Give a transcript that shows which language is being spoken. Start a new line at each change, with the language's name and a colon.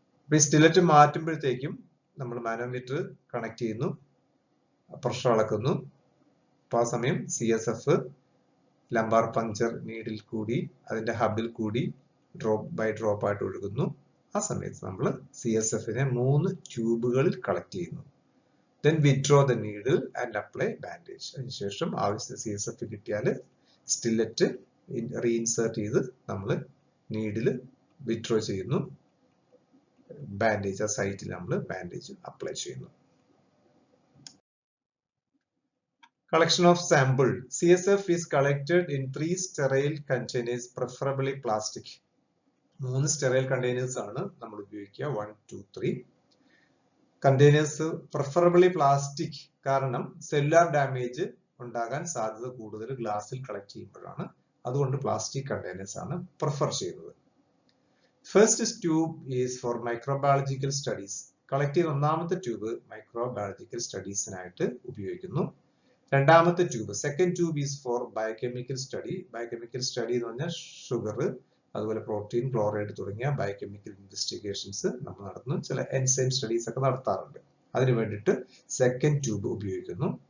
Malayalam: ഈ സ്റ്റില്ലറ്റ് മാറ്റുമ്പോഴത്തേക്കും നമ്മൾ manometer connect ചെയ്യുന്നു, പ്രഷർ അളക്കുന്നു. അപ്പോൾ ആ സമയം CSF ലംബാർ പങ്ക്ചർ നീഡിൽ കൂടി അതിന്റെ ഹബിൽ കൂടി ഡ്രോപ്പ് ബൈ ഡ്രോപ്പ് ആയിട്ട് ഒഴുകുന്നു. ആ സമയത്ത് നമ്മൾ CSF-നെ 3 ട്യൂബുകളിൽ കളക്ട് ചെയ്യുന്നു.
English: Then withdraw the needle and apply bandage.
Malayalam: അതിനുശേഷം ആവശ്യത്തിന് CSF കിട്ടിയാൽ സ്റ്റില്ലറ്റ് റീഇൻസേർട്ട് ചെയ്ത് നമ്മൾ നീഡിൽ വിഡ്രോ ചെയ്യുന്നു. ബാൻഡേജ്, ആ സൈറ്റിൽ നമ്മൾ ബാൻഡേജ് അപ്ലൈ ചെയ്യുന്നു.
English: Collection of sample. CSF is collected in 3 sterile containers, preferably plastic.
Malayalam: 3 sterile containers ആണ് നമ്മൾ ഉപയോഗിക്കുക. 1, 2, 3 കണ്ടെയ്നേഴ്സ് preferably plastic, കാരണം സെല്ലുലാർ ഡാമേജ് ഉണ്ടാകാൻ സാധ്യത കൂടുതൽ ഗ്ലാസിൽ കളക്ട് ചെയ്യുമ്പോഴാണ്. അതുകൊണ്ട് പ്ലാസ്റ്റിക് കണ്ടെയ്നേഴ്സ് ആണ് പ്രിഫർ ചെയ്യുന്നത്.
English: First tube is for microbiological studies.
Malayalam: Collect ചെയ്യുന്ന ഒന്നാമത്തെ ട്യൂബ് മൈക്രോബയോളജിക്കൽ സ്റ്റഡീസിനായിട്ട് ഉപയോഗിക്കുന്നു. രണ്ടാമത്തെ tube,
English: Second tube is for biochemical study.
Malayalam: Biochemical study എന്ന് പറഞ്ഞാൽ ഷുഗർ, അതുപോലെ പ്രോട്ടീൻ, ക്ലോറൈഡ് തുടങ്ങിയ ബയോകെമിക്കൽ ഇൻവെസ്റ്റിഗേഷൻസ് നമ്മൾ നടത്തുന്നു. ചില എൻസൈം സ്റ്റഡീസ് ഒക്കെ നടത്താറുണ്ട്. അതിനു വേണ്ടിയിട്ട് സെക്കൻഡ് ട്യൂബ് ഉപയോഗിക്കുന്നു.